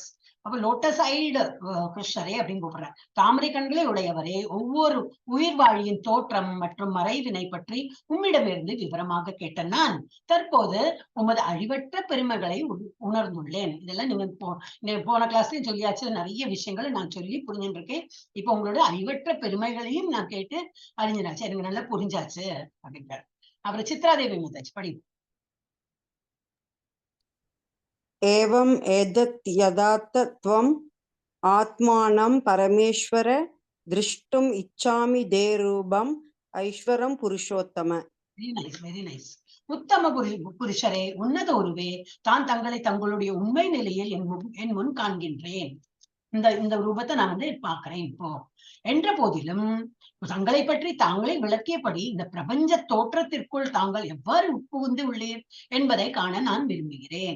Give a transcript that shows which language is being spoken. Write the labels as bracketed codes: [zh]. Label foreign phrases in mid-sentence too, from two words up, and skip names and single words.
[ta] அப்ப [en] lotus eyed [ta] கிருஷ்ணரே அப்படின்னு கூப்பிடுற. தாமரை கண்களை உடையவரே, ஒவ்வொரு உயிர் வாழியின் தோற்றம் மற்றும் மறைவினை பற்றி உம்மிடமிருந்து விவரமாக கேட்ட நான் தற்போது உமது அழிவற்ற பெருமைகளை உணர்ந்துள்ளேன். இதெல்லாம் நீங்க போன கிளாஸ்லயும் சொல்லியாச்சு, நிறைய விஷயங்களை நான் சொல்லி புரிஞ்சுட்டு இருக்கேன். இப்ப உங்களோட அழிவற்ற பெருமைகளையும் நான் கேட்டு அறிஞ்சினாச்சு, எனக்கு நல்லா புரிஞ்சாச்சு அப்படின்றார். அப்புறம் சித்ராதேவி மாதாஜி படி. [sa] एवम् एतत् यदार्थ त्वम् आत्मानं परमेश्वर द्रष्टुम् इच्छामि ते रूपम् ऐश्वरं पुरुषोत्तम. [en] very nice, very nice. [ta] உத்தம புருஷரே, உன்னத உருவே, தான் தங்களை தங்களுடைய உண்மை நிலையில் என் முன் காண்கின்றேன். இந்த ரூபத்தை நான் வந்து பாக்குறேன் இப்போ. என்ற போதிலும் தங்களை பற்றி தாங்களே விளக்கியபடி இந்த பிரபஞ்ச தோற்றத்திற்குள் தாங்கள் எவ்வாறு உட்புகுந்து உள்ளீர் என்பதை காண நான் விரும்புகிறேன்.